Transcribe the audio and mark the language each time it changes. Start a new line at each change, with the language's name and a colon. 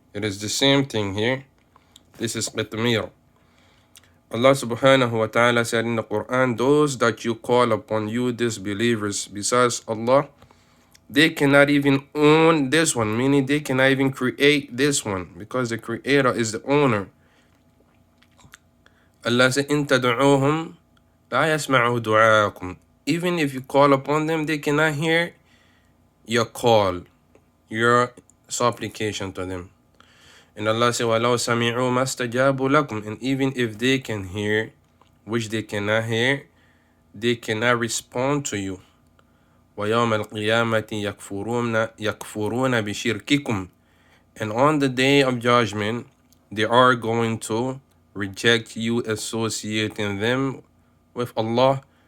English: It is the same thing here. This is Qetmeer. Allah subhanahu wa ta'ala said in the Quran, those that you call upon, you disbelievers, besides Allah, they cannot even own this one, meaning they cannot even create this one, because the creator is the owner. Allah said,
Arabic: إِن تَدْعُوهُمْ لَا يَسْمَعُوا دُعَاءَكُمْ.
English: Even if you call upon them, they cannot hear your call, your supplication to them. And Allah said,
Arabic: وَلَوْ سَمِعُوا مَا اسْتَجَابُوا لَكُمْ.
English: And even if they can hear, which they cannot hear, they cannot respond to you.
Arabic: وَيَوْمَ الْقِيَامَةِ يَكْفُرُونَ بِشِرْكِكُمْ.
English: And on the day of judgment, they are going to reject you associating them with Allah.